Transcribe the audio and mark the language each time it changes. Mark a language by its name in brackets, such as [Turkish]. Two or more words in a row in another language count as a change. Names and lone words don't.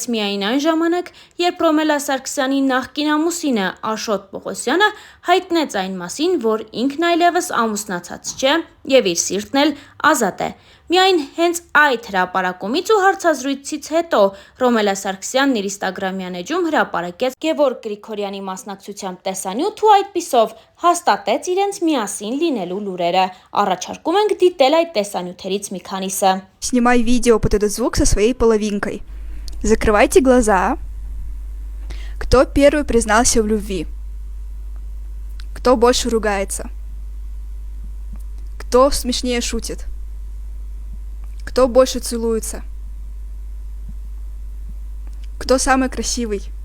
[Armenian] միայն այն ժամանակ, երբ Ռոմելա Սարգսյանի նախկին ամուսինը Աշոտ Պողոսյանը հայտնեց այն մասին, որ ինքն այլևս ամուսնացած չէ եւ իր սիրտն էլ ազատ է։ Միայն հենց այդ հրապարակումից ու հարցազրույցից հետո Ռոմելա Սարգսյանն իր ինստագրամյան էջում հրապարակեց Գևորգ Գրիգորյանի մասնակցությամբ տեսանյութ ու այդպիսով հաստատեց իրենց միասին լինելու լուրերը։ Առաջարկում ենք դիտել այդ տեսանյութերից մի քանիսը։ [Russian] Снимай видео под этот звук со своей половинкой. Закрывайте глаза. Кто первый признался в любви? Кто больше ругается? Кто смешнее шутит? Кто больше целуется? Кто самый красивый?